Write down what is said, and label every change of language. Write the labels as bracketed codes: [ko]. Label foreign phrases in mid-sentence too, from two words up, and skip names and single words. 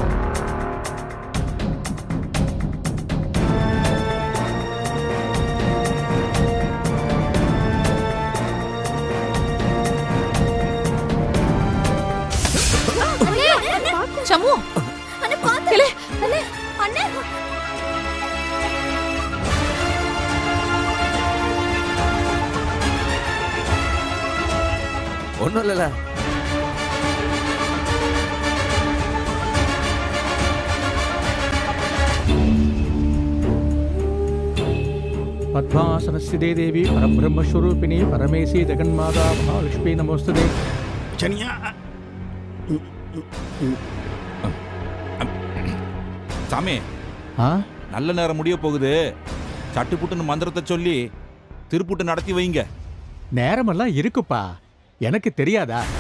[ta] சம்மு ஒன்றும் இல்லைல்ல. [sa] पद्मासनस्थिते देवी परब्रह्मस्वरूपिणी परमेशी जगन्माता महालक्ष्मी नमोस्तुते. [ta] சனியா சாமி, நல்ல நேரம் முடிய போகுது. சட்டுப்புட்டுன்னு மந்திரத்தை சொல்லி திருப்புட்டு நடத்தி வைங்க. நேரமெல்லாம் இருக்குப்பா, எனக்கு தெரியாதா?